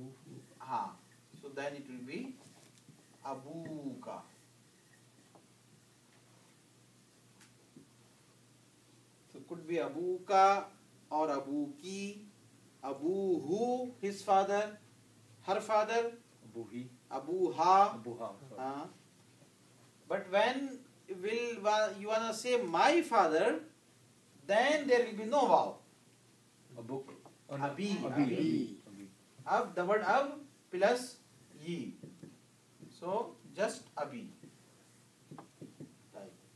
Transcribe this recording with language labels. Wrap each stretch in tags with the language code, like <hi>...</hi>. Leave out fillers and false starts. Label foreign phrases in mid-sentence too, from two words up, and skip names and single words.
<en>Ha. So then it will be abuka. So could be abuka or abuki. Abuhu, his father. Her father. Abuhi. Abuha. Abuha. But when you wanna say my father, then there will be no vaw. Abuk. Abi. Abi. Ab, the word ab plus ye. So just abi. Right.</en>